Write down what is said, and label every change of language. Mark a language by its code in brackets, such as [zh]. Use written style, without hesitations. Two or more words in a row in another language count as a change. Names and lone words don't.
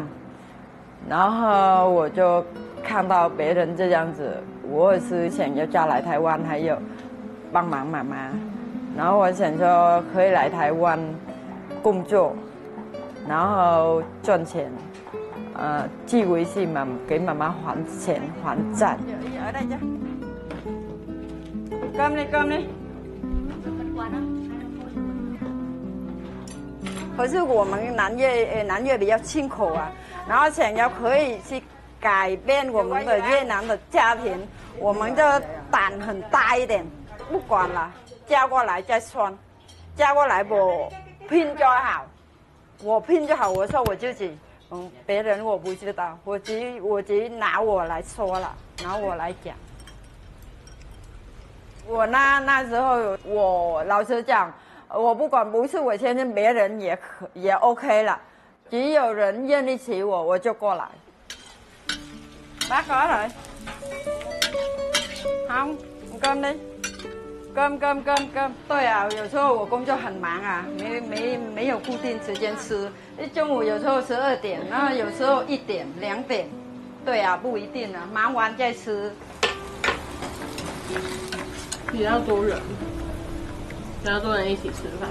[zh] 然后我就看到别人这样子，我也是想要嫁来台湾，还有帮忙妈妈。然后我想说，可以来台湾工作，然后赚钱，寄回去给妈妈还钱还债。 [vi] ở đây chứ. Cơm đi, cơm đi. [zh] 可是我们南越比较清苦啊，然后想要可以去改变我们的越南的家庭，我们就胆很大一点，不管了，嫁过来再算，嫁过来我拼就好，我拼就好。我说我自己，别人我不知道，我只拿我来说了，拿我来讲。我那时候，我老实讲，我不管不是我先生，别人也 OK 了，只有人愿意娶我，我就过来。 [vi] Bác có rồi. Không, cơm đi. Cơm. [zh] 对啊，有时候我工作很忙啊，没有固定时间吃。中午有时候12点，然后有时候1点、2点。对啊，不一定啊，忙完再吃。比较多人一起吃饭。